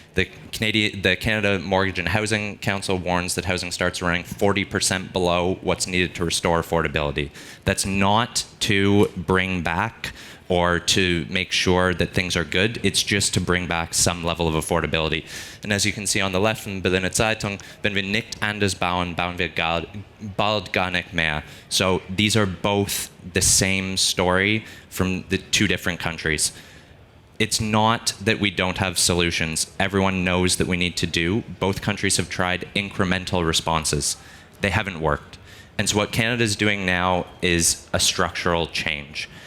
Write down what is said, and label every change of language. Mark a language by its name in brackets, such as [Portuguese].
[English] The Canada Mortgage and Housing Council warns that housing starts running 40% below what's needed to restore affordability. That's not to bring back or to make sure that things are good, it's just to bring back some level of affordability. And as you can see on the left in Berliner Zeitung, [German] wenn wir nicht anders bauen, bauen wir bald gar nicht mehr. [English] So these are both the same story from the 2 different countries. It's not that we don't have solutions. Everyone knows that we need to do. Both countries have tried incremental responses. They haven't worked. And so what Canada is doing now is a structural change.